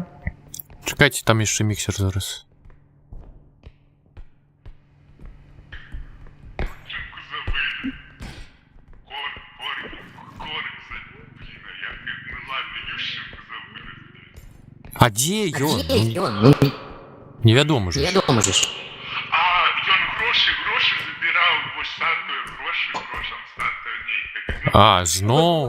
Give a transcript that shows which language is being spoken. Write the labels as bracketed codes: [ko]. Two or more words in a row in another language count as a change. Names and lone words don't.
[uk] Чекайте, там є ще міксер зараз. А де ён? [be] Ну, невядомо ж. [uk] Невідомо ж. [be] А ён грошы забіраў, вось статую, грошам статую нейкая. А, зноў?